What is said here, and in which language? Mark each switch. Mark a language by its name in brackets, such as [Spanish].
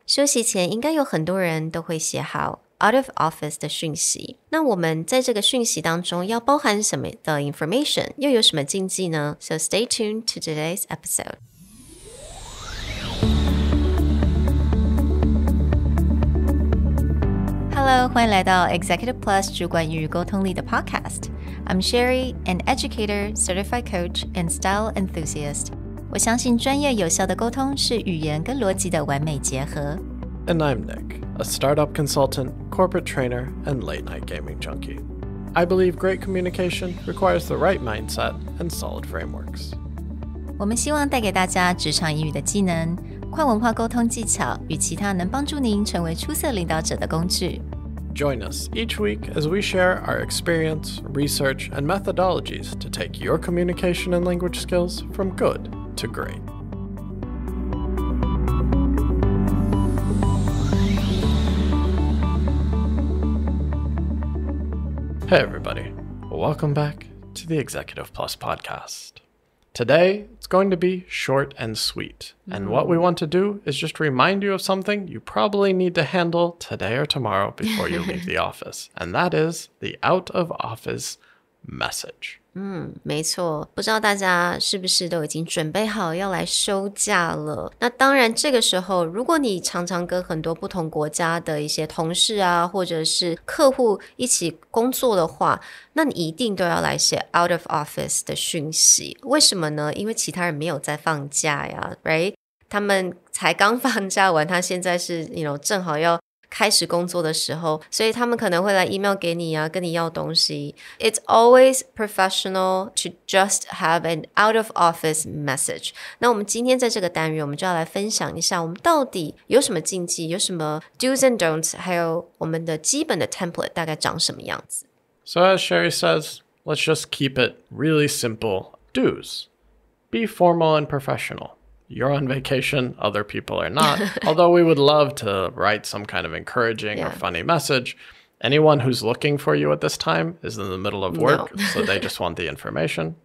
[Chinese] 休息前应该有很多人都会写好 [English] out of office [Chinese] 的讯息。那我们在这个讯息当中要包含什么的 information， 又有什么禁忌呢？ [English] So stay tuned to today's episode. Hello, [Chinese] 欢迎来到 Executive Plus 主管与沟通力的 podcast. [English] I'm Sherry, an educator, certified coach, and style enthusiast. [Chinese] 我相信专业有效的沟通是语言跟逻辑的完美结合。 [English] And I'm Nick, a startup consultant, corporate trainer, and late-night gaming junkie. I believe great communication requires the right mindset and solid frameworks. [Chinese] 我们希望带给大家职场英语的技能、跨文化沟通技巧与其他能帮助您成为出色领导者的工具。 [English] Join us each week as we share our experience, research, and methodologies to take your communication and language skills from good to great. Hey everybody, welcome back to the Executive Plus podcast. Today, it's going to be short and sweet. And what we want to do is just remind you of something you probably need to handle today or tomorrow before you leave the office. And that is the out of office message. [Chinese] 没错，不知道大家是不是都已经准备好要来休假了？那当然，这个时候，如果你常常跟很多不同国家的一些同事啊，或者是客户一起工作的话，那你一定都要来写 out of office 的讯息。为什么呢？因为其他人没有在放假呀 ， [English] right？ [Chinese] 他们才刚放假完，他现在是正好要开始工作的时候，所以他们可能会来 email 给你啊，跟你要东西。 [English] It's always professional to just have an out of office message. [Chinese] 那我们今天在这个单元，我们就要来分享一下，我们到底有什么禁忌，有什么 [English] do's and don'ts， [Chinese] 还有我们的基本的 template 大概长什么样子。 [English] So as Sherry says, let's just keep it really simple. Do's. Be formal and professional. You're on vacation, other people are not. Although we would love to write some kind of encouraging or funny message, anyone who's looking for you at this time is in the middle of work, so they just want the information.